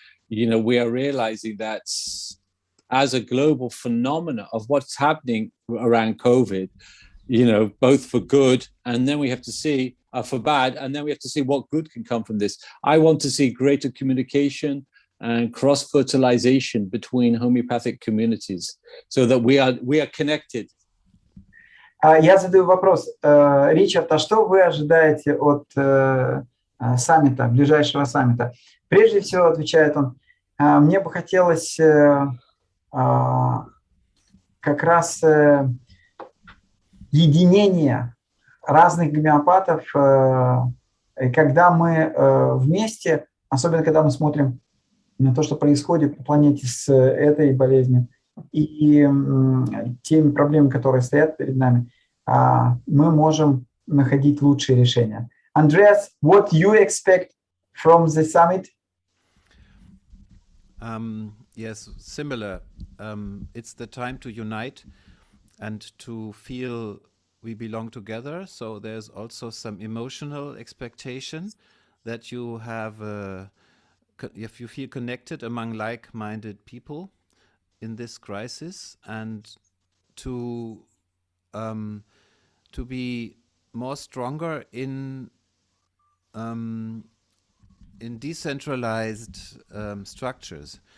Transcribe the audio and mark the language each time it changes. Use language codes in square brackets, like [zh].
[en] We are realizing that as a global phenomena of what's happening around COVID, both for good, and then we have to see for bad, and then we have to see what good can come from this. I want to see greater communication and cross-fertilization between homeopathic communities so that we are connected. [ru] Я задаю вопрос. Ричард, а что вы ожидаете от саммита, ближайшего саммита? Прежде всего, отвечает он, мне бы хотелось как раз единение разных гомеопатов, когда мы вместе, особенно когда мы смотрим на то, что происходит на планете с этой болезнью и теми проблемами, которые стоят перед нами, мы можем находить лучшие решения. [en] Andreas, what you expect from the summit? Yes, similar. It's the time to unite and to feel we belong together. So there's also some emotional expectation that you have, if you feel connected among like-minded people in this crisis, and to be more stronger in decentralized structures.